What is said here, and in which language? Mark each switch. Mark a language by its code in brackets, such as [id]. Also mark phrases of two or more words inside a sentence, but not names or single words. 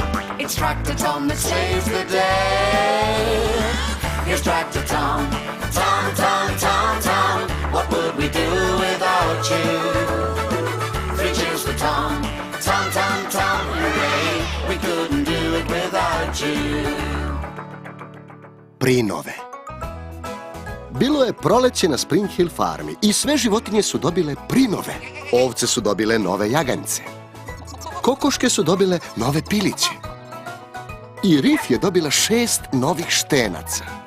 [en] It's Tractor Tom that saves the day. Here's Tractor Tom. Tom, Tom, Tom, Tom. What would we do without you? 3 cheers for Tom. Tom, Tom, Tom, hooray. We couldn't do it without you. [sr] Prinove. Bilo je proleće na Spring Hill farmi i sve životinje su dobile prinove. Ovce su dobile nove jaganjce. Kokoške su dobile nove piliće. I Rif je dobila 6 novih štenaca.